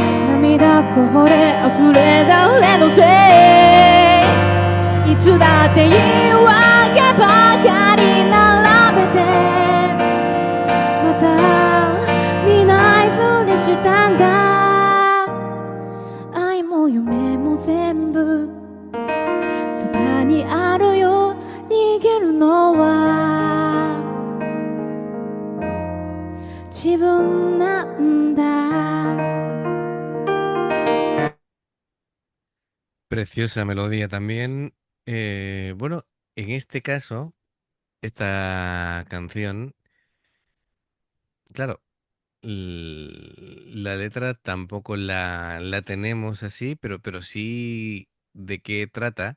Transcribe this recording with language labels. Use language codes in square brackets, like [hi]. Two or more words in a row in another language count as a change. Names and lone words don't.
[ja] 涙こぼれ溢れ誰のせい。いつだって言い訳ばかり並べてまた見ないふりしたんだ。愛も夢も全部そばにあるよ。逃げるのは自分なんだ。 [es] Preciosa melodía también. Bueno, en este caso, esta canción, claro, la letra tampoco la tenemos así, pero sí de qué trata.